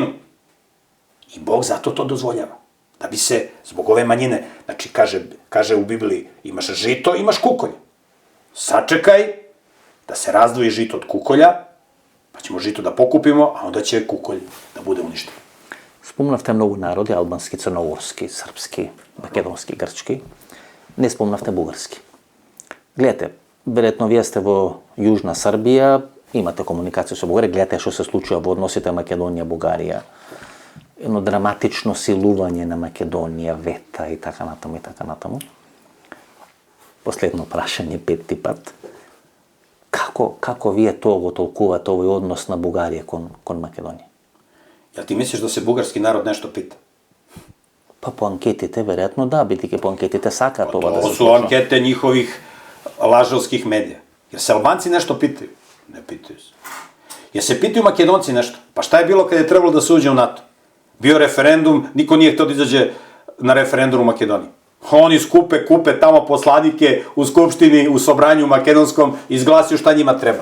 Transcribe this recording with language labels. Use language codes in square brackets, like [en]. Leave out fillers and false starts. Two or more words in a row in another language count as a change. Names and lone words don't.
[sr] I Bog zato to dozvoljava. Da bi se, zbog ove manjine, znači kaže u Bibliji, imaš žito, imaš kukolj. Sačekaj da se razdvoji žito od kukolja, pa ćemo žito da pokupimo, a onda će kukolj da bude uništen. [mk] Спомнавте многу народи, албански, црногорски, српски, македонски, грчки. Не спомнавте бугарски. Гледате, веројатно вие сте во Јужна Србија, имате комуникација со Бугарија, гледате што се случува во односите Македонија-Бугарија. Едно драматично силување на Македонија, вета и така натаму. Последно прашање, 5-ти пат. Како вие тоа го толкувате овој однос на Бугарија кон Македонија? [sr] Jel ti misliš da se bugarski narod nešto pita? [mk] Па по анкетите, веројатно да, бидејќи по анкетите сакаат ова да се случува. [sr] Ovo su ankete njihovih lažovskih medija. Jer se Albanci nešto pitaju? Ne pitaju se. Jer se pitaju Makedonci nešto? Pa šta je bilo kad je trebalo da se uđe u NATO? Bio referendum, niko nije htio da izađe na referendum u Makedoniji. Oni kupe tamo poslanike u skupštini, u sobranju makedonskom, izglasaju šta njima treba.